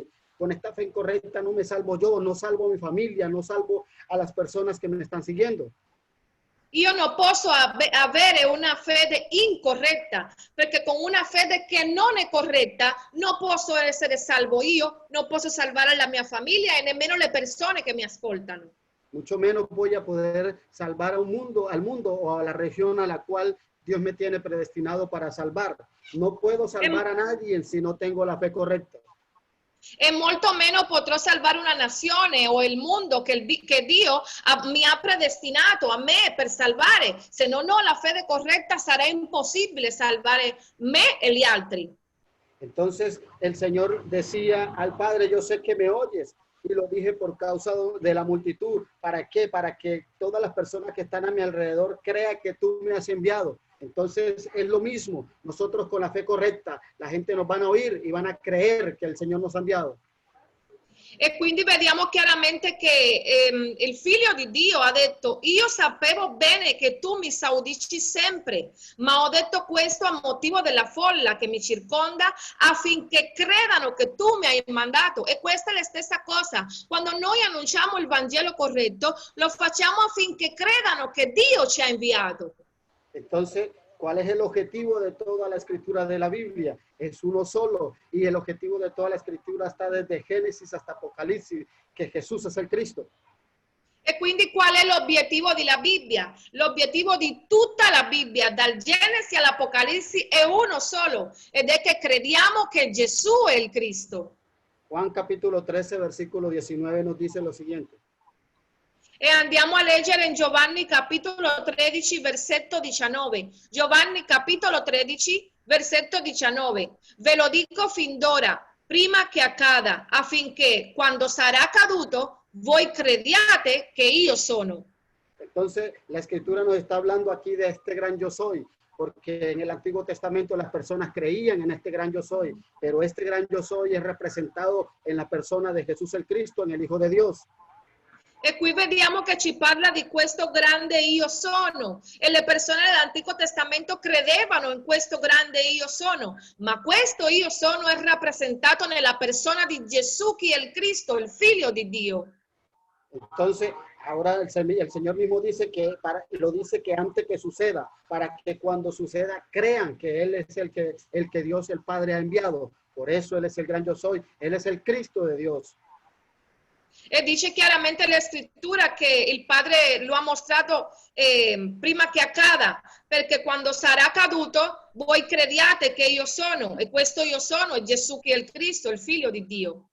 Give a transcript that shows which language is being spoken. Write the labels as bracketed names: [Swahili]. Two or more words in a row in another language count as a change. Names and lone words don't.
[Spanish] Con esta fe incorrecta no me salvo yo, no salvo a mi familia, no salvo a las personas que me están siguiendo. [Italian] Io non posso avere una fede incorretta, perché con una fede che non è corretta non posso essere salvo io, non posso salvare la mia famiglia e nemmeno le persone che mi ascoltano. [Spanish] Mucho menos voy a poder salvar a al mundo o a la región a la cual Dios me tiene predestinado para salvar. No puedo salvar a nadie si no tengo la fe correcta. [Italian] E molto meno potrò salvare una nazione o il mondo che Dio mi ha predestinato a me per salvare. Se non ho la fede corretta sarà impossibile salvare me e gli altri. [Spanish] Entonces el Señor decía al Padre, yo sé que me oyes, y lo dije por causa de la multitud. ¿Para qué? Para que todas las personas que están a mi alrededor crean que tú me has enviado. Entonces es lo mismo, nosotros con la fe correcta, la gente nos van a oír y van a creer que el Señor nos ha enviado. [Italian] E quindi vediamo chiaramente che il Figlio di Dio ha detto: io sapevo bene che tu mi saudisci sempre, ma ho detto questo a motivo della folla che mi circonda, affinché credano che tu mi hai mandato. E questa è la stessa cosa, quando noi annunciamo il Vangelo corretto, lo facciamo affinché credano che Dio ci ha inviato. [Spanish] Entonces, ¿cuál es el objetivo de toda la escritura de la Biblia? Es uno solo, y el objetivo de toda la escritura está desde Génesis hasta Apocalipsis, que Jesús es el Cristo. [Italian] E quindi qual è l'obiettivo della Bibbia? L'obiettivo di tutta la Bibbia, dal Genesi all'Apocalisse, è uno solo, ed è che crediamo che Gesù è il Cristo. [Spanish] Juan capítulo 13, versículo 19 nos dice lo siguiente. [Italian] E andiamo a leggere in Giovanni capitolo 13, versetto 19. Giovanni capitolo 13, versetto 19. Ve lo dico fin d'ora, prima che accada, affinché quando sarà accaduto, voi crediate che io sono. [Spanish] Entonces, la escritura nos está hablando aquí de este gran yo soy, porque en el Antiguo Testamento las personas creían en este gran yo soy, pero este gran yo soy es representado en la persona de Jesús el Cristo, en el Hijo de Dios. [Italian] E qui vediamo che ci parla di questo grande io sono, e le persone dell'Antico Testamento credevano in questo grande io sono, ma questo io sono è rappresentato nella persona di Gesù, che è il Cristo, il figlio di Dio. [Spanish] Entonces, ahora el Señor mismo dice que lo dice que antes que suceda, para que cuando suceda crean que Él es el que Dios el Padre ha enviado. Por eso Él es el gran yo soy, Él es el Cristo de Dios. [Italian] E dice chiaramente la scrittura che il Padre lo ha mostrato prima che accada, perché quando sarà accaduto voi crediate che io sono, e questo io sono è Gesù, che è il Cristo, il figlio di Dio.